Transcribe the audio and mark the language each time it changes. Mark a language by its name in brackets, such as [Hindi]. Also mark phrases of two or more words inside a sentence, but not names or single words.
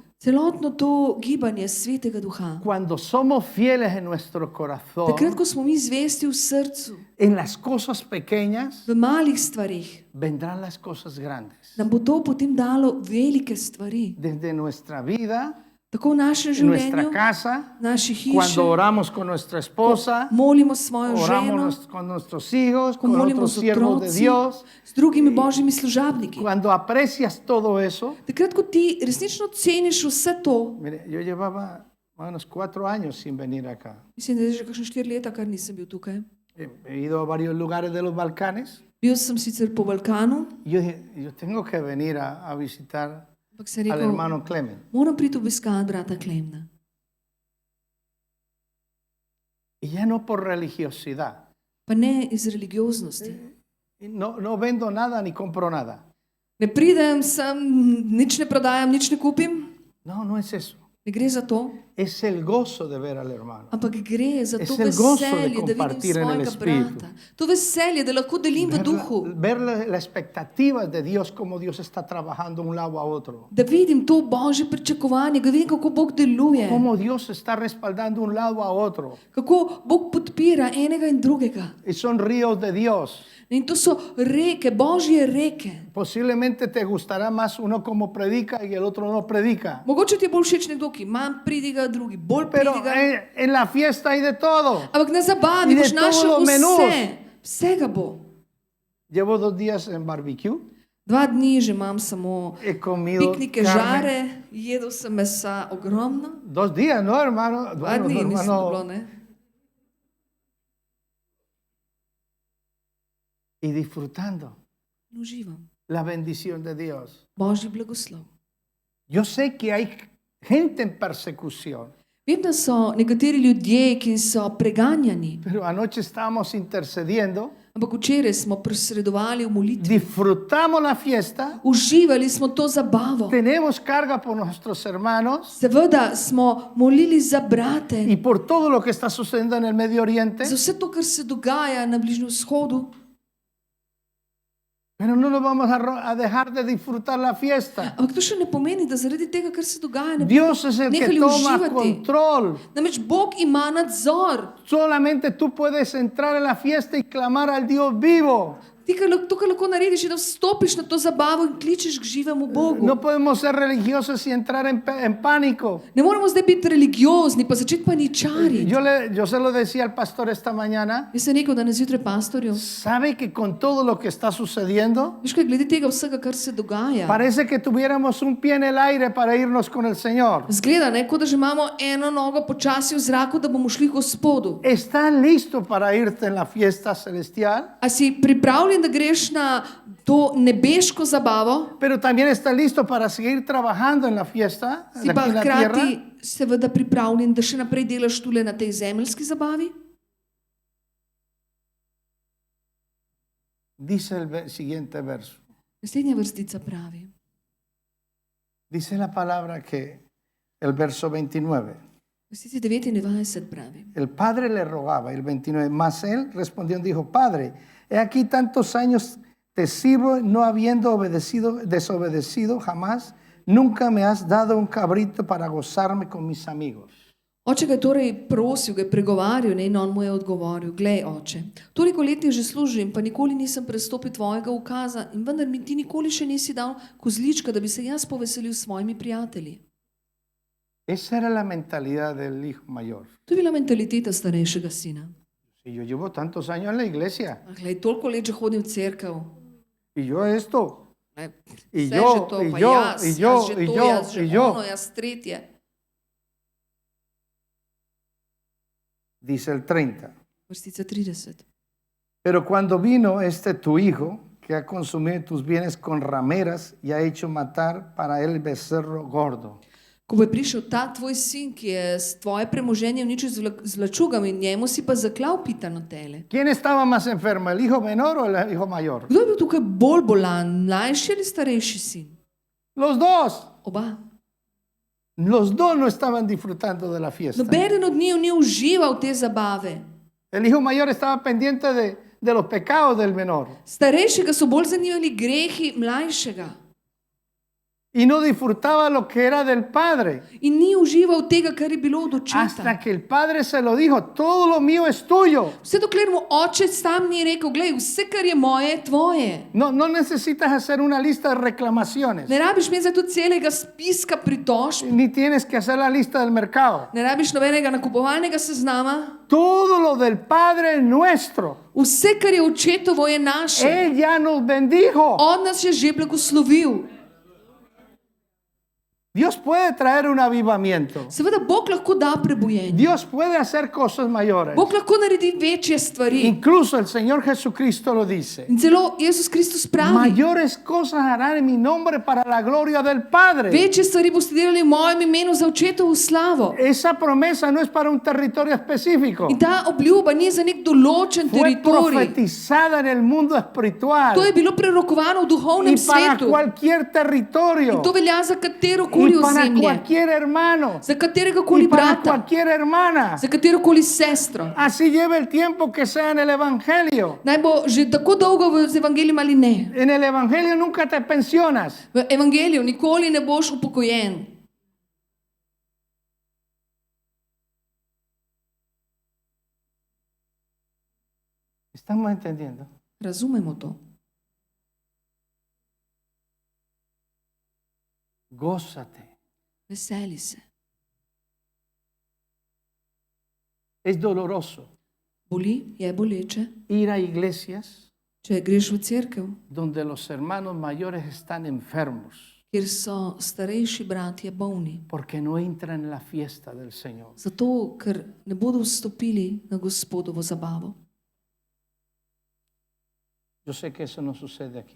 [Slovenian] Celotno to gibanje Svetega Duha. [Spanish] cuando somos fieles en nuestro corazón, [Slovenian] Takrat, ko smo mi zvesti v srcu, [Spanish] en las cosas pequeñas, [Slovenian] v malih stvarih, [Spanish] vendrán las cosas grandes. [Slovenian] nam bo to potem dalo velike stvari. [Spanish] Desde nuestra vida, [Slovenian] Tako v našem [Spanish] en nuestra [Slovenian] življenju, [Spanish] casa, [Slovenian] v naši hiši, [Spanish] cuando oramos con nuestra esposa, [Slovenian] molimo svojo ženo, [Spanish] oramos con nuestros hijos, [Slovenian] ko [Spanish] con [Slovenian] molimo [Spanish] otros [Slovenian] z [Spanish] siervos de [Slovenian] otroci, [Spanish] Dios. [Slovenian] z drugimi božjimi služabniki. [Spanish] Cuando aprecias todo eso, [Slovenian] Takrat, ko ti resnično ceniš vse to, [Spanish] mire, yo llevaba más o menos 4 años sin venir acá. [Slovenian] mislim, da je že kakšne 4 leta, kar nisem bil tukaj. [Spanish] He ido a varios lugares de los Balcanes. [Slovenian] Bil sem sicer po Balkanu, [Spanish] Y yo dije, yo tengo que venir a visitar [Slovenian] ampak sem [Spanish] al [Slovenian] rekel, [Spanish] hermano Clement. [Slovenian] moram priti obiskati brata Klemna. [Spanish] Y ya no por religiosidad. [Slovenian] Pa ne iz religioznosti. [Spanish] No vendo nada ni compro nada. [Slovenian] Ne pridem sem, nič ne prodajam, nič ne kupim. [Spanish] No es eso. [Slovenian] Ne gre za to, [Spanish] Es el gozo de ver al hermano. [Slovenian] ampak gre za [Spanish] Es [Slovenian] to [Spanish] el gozo de [Slovenian] veselje, da vidim [Spanish] compartir en el [Slovenian] svojega [Spanish] Espíritu. [Slovenian] brata. To veselje, da lahko delim v duhu. [Spanish] Ver la expectativa de Dios, cómo Dios está trabajando de un lado a otro. [Slovenian] Da vidim to božje pričakovanje, da vidim, kako Bog deluje. [Spanish] Cómo Dios está respaldando de un lado a otro. [Slovenian] Kako Bog podpira enega in drugega. [Spanish] Y son ríos de Dios. [Slovenian] In to so reke, božje reke. [Spanish] Posiblemente te gustará más uno como predica y el otro no predica. [Slovenian] Mogoče ti je bolj všeč nekdo, ki manj pridiga, drugi bolj [Spanish] Pero [Slovenian] pridiga. [Spanish] en la fiesta hay de todo. [Slovenian] Ampak na zabavi [Spanish] In de [Slovenian] boš našel [Spanish] todos los menús. [Slovenian] vse. Vsega bo. [Spanish] Llevo 2 días en barbecue. [Slovenian] 2 dni že imam samo [Spanish] He comido [Slovenian] piknike, [Spanish] carne. [Slovenian] žare, jedel sem mesa ogromno. [Spanish] 2 días, ¿no, hermano? [Slovenian] 2 [Spanish] Bueno, [Slovenian] dni, mislim, da bilo, [Spanish] hermano. [Slovenian] ne? [Spanish] Y disfrutando [Slovenian] In uživam. [Spanish] la bendición de Dios. [Slovenian] Božji blagoslov. [Spanish] Yo sé que hay gente en persecución, [Slovenian] Vem, da so nekateri ljudje, ki so preganjani, [Spanish] pero anoche estábamos intercediendo. [Slovenian] ampak včeraj smo posredovali v molitvi. [Spanish] Disfrutamos la fiesta. [Slovenian] Uživali smo to zabavo. [Spanish] Tenemos carga por nuestros hermanos [Slovenian] Seveda smo molili za brate, [Spanish] y por todo lo que está sucediendo en el Medio Oriente. [Slovenian] za vse to, kar se dogaja na Bližnjem vzhodu. [Spanish] Pero no nos vamos a dejar de disfrutar la fiesta. [Slovenian] Ampak to še ne pomeni, da zaradi tega, kar se dogaja, ne bomo [Spanish] Dios es el que [Slovenian] nehali [Spanish] toma [Slovenian] uživati. [Spanish] control. [Slovenian] Namreč Bog ima nadzor. [Spanish] Solamente tú puedes entrar en la fiesta y clamar al Dios vivo. [Slovenian] Ti, to, kar lahko narediš, je, da vstopiš na to zabavo in kličeš k živemu Bogu. [Spanish] No podemos ser religiosos y entrar en pánico. [Slovenian] Ne moramo zdaj biti religiozni, pa začeti paničariti. [Spanish] Yo se lo decía al pastor esta mañana. [Slovenian] Jaz sem rekel danes zjutraj pastorju, [Spanish] ¿Sabe que con todo lo que está sucediendo, [Slovenian] veš kaj, glede tega vsega, kar se dogaja, [Spanish] parece que tuviéramos un pie en el aire para irnos con el Señor? [Slovenian] zgleda, ne, kot da že imamo eno nogo počasi v zraku, da bomo šli k Gospodu. [Spanish] ¿Estás listo para irte en la fiesta celestial? [Slovenian] A si pripravljen, da greš na to nebeško zabavo, [Spanish] Pero también estás listo para seguir trabajando en la fiesta [Slovenian] si pa [Spanish] aquí en la tierra. [Slovenian] hkrati seveda pripravljen, da še naprej delaš tule na tej zemeljski zabavi? [Spanish] Dice el siguiente verso. [Slovenian] Naslednja vrstica pravi. [Spanish] Dice la palabra que el verso 29. [Slovenian] Vrstica 29 pravi. [Spanish] El padre le rogaba, el 29, mas él respondió y dijo, Padre, he aquí tantos años te sirvo no habiendo desobedecido jamás, nunca me has dado un cabrito para gozarme con mis amigos. [Slovenian] Oče ga je torej prosil, ga je pregovarjal, ne, in on mu je odgovoril, glej, oče, toliko let ti že služim, pa nikoli nisem prestopil tvojega ukaza in vendar mi ti nikoli še nisi dal kozlička, da bi se jaz poveselil s svojimi prijatelji. [Spanish] Esa era la mentalidad del hijo mayor. [Slovenian] To je bila mentaliteta starejšega sina. [Spanish] Si yo llevo tantos años en la iglesia, [Slovenian] Ah, glej, toliko let že hodim v cerkev. [Spanish] y yo esto, [Slovenian] Ne, [Spanish] Y [Slovenian] vse [Spanish] yo, [Slovenian] že to, [Spanish] y [Slovenian] pa [Spanish] yo, [Slovenian] jaz, [Spanish] y yo, [Slovenian] jaz že [Spanish] y [Slovenian] to, [Spanish] yo, [Slovenian] jaz že [Spanish] y yo. [Slovenian] ono, jaz tretje. [Spanish] dice el 30. [Slovenian] Vrstica 30. [Spanish] Pero cuando vino tu hijo, que ha consumido tus bienes con rameras y ha hecho matar para él el becerro gordo. [Slovenian] Ko bo prišel ta tvoj sin, ki je tvoje premoženje uničil z vlačugami, njemu si pa zaklal pitano tele. [Spanish] ¿Quién estaba más enfermo, el hijo menor o el hijo mayor? [Slovenian] Kdo je bil tukaj bolj bolan, mlajši ali starejši sin? [Spanish] Los dos. [Slovenian] Oba. [Spanish] Los dos no estaban disfrutando de la fiesta. [Slovenian] Nobeden od njiju ni užival te zabave. [Spanish] El hijo mayor estaba pendiente de los pecados del menor [Slovenian] Starejšega so bolj zanimali grehi mlajšega. [Spanish] y no disfrutaba lo que era del padre. [Slovenian] In ni užival tega, kar je bilo od očeta. [Spanish] Hasta que el padre se lo dijo, todo lo mío es tuyo. [Slovenian] Vse dokler mu oče sam ni rekel, glej, vse, kar je moje, je tvoje. [Spanish] No necesitas hacer una lista de reclamaciones, [Slovenian] Ne rabiš imeti zato celega spiska pritožb, [Spanish] ni tienes que hacer la lista del mercado. [Slovenian] ne rabiš nobenega nakupovalnega seznama. [Spanish] Todo lo del Padre es nuestro. [Slovenian] Vse, kar je očetovo, je naše. [Spanish] Él ya nos bendijo. [Slovenian] On nas je že blagoslovil. [Spanish] Dios puede traer un avivamiento. [Slovenian] Seveda, Bog lahko da prebojenje. [Spanish] Dios puede hacer cosas mayores. [Slovenian] Bog lahko naredi večje stvari. [Spanish] Incluso el Señor Jesucristo lo dice. [Slovenian] In celo Jezus Kristus pravi, [Spanish] Mayores cosas harán en mi nombre para la gloria del Padre. [Slovenian] večje stvari boste delali v mojem imenu za očetovo slavo. [Spanish] Esa promesa no es para un territorio específico. [Slovenian] In ta obljuba ni za nek določen [Spanish] Fue [Slovenian] teritorij. [Spanish] profetizada en el mundo espiritual [Slovenian] To je bilo prerokovano v duhovnem [Spanish] y para [Slovenian] svetu. [Spanish] cualquier territorio [Slovenian] In to velja za katero [Spanish] y [Slovenian] koli [Spanish] para [Slovenian] ozemlje, [Spanish] cualquier hermano [Slovenian] za katerega [Spanish] y [Slovenian] koli [Spanish] para [Slovenian] brata, [Spanish] cualquier hermana. [Slovenian] za katero koli sestro. [Spanish] Así lleve el tiempo que sea en el Evangelio. [Slovenian] Naj bo že tako dolgo z evangelijem ali ne. [Spanish] En el Evangelio nunca te pensionas. [Slovenian] V evangeliju nikoli ne boš upokojen. [Spanish] ¿Estamos entendiendo? [Slovenian] Razumemo to. [Spanish] Gózate. [Slovenian] Veseli se. [Spanish] Es doloroso [Slovenian] Boli, je boleče. [Spanish] ir a iglesias [Slovenian] Če greš v cerkev, [Spanish] donde los hermanos mayores están enfermos [Slovenian] kjer so starejši bratje bolni, [Spanish] porque no entran en la fiesta del Señor. [Slovenian] zato ker ne bodo vstopili na Gospodovo zabavo. [Spanish] Yo sé que eso no sucede aquí.